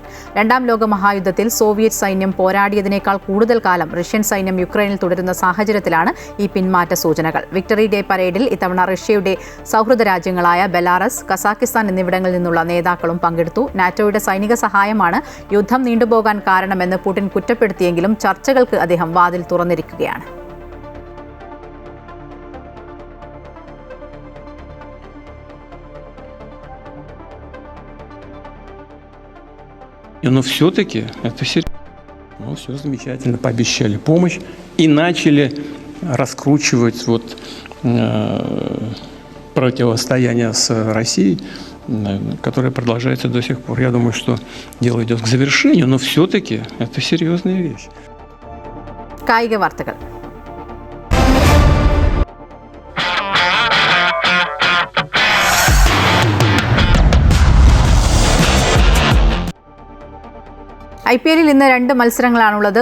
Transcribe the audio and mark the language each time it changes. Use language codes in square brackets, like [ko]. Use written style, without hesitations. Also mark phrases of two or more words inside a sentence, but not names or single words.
[ml] 2ാം ലോക മഹായുദ്ധത്തിൽ സോവിയറ്റ് സൈന്യം പോരാടിയതിനേക്കാൾ കൂടുതൽ കാലം റഷ്യൻ സൈന്യം യുക്രൈനിൽ തുടരുന്ന സാഹചര്യത്തിലാണ് ഈ പിന്മാറ്റ സൂചനകൾ. വിക്ടറി ഡേ പരേഡിൽ ഇത്തവണ റഷ്യയുടെ സൗഹൃദ രാജ്യങ്ങളായ ബെലാറസ്, കസാക്കിസ്ഥാൻ എന്നിവിടങ്ങളിൽ നിന്നുള്ള നേതാക്കളും പങ്കെടുത്തു. നാറ്റോയുടെ സൈനിക സഹായമാണ് യുദ്ധം നീണ്ടുപോകാൻ കാരണമെന്ന് പുടിൻ കുറ്റപ്പെടുത്തിയെങ്കിലും ചർച്ചകൾക്ക് അദ്ദേഹം വാതിൽ തുറന്നിരിക്കുകയാണ്. [ru] Но все-таки это серьезно. Ну, все замечательно, пообещали помощь и начали раскручивать противостояние с Россией, которое продолжается до сих пор. Я думаю, что дело идет к завершению, но все-таки это серьезная вещь. [ml] കായിക വാർത്തകൾ. IPL ഇന്ന് 2 മത്സരങ്ങളാണുള്ളത്.